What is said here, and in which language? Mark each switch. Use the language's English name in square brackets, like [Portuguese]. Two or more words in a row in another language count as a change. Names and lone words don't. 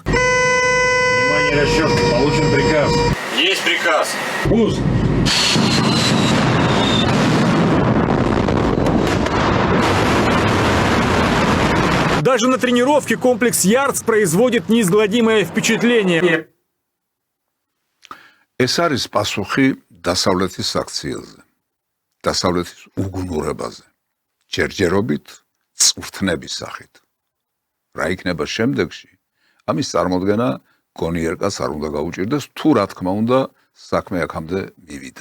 [Russian] Внимание, расчет. Получен приказ. Есть приказ. Пуск. Даже на тренировке комплекс Ярдс производит неизгладимое впечатление. [Georgian] ეს არის პასუხი დასავლეთის საქციელზე, დასავლეთის უგუნურებაზე, ჯერჯერობით წვრთნების სახით. რა იქნება შემდეგში? ამის წარმოდგენა გონიერკას არ უნდა გაუჭირდეს, თუ რა თქმა უნდა საქმე აქამდე მივიდა.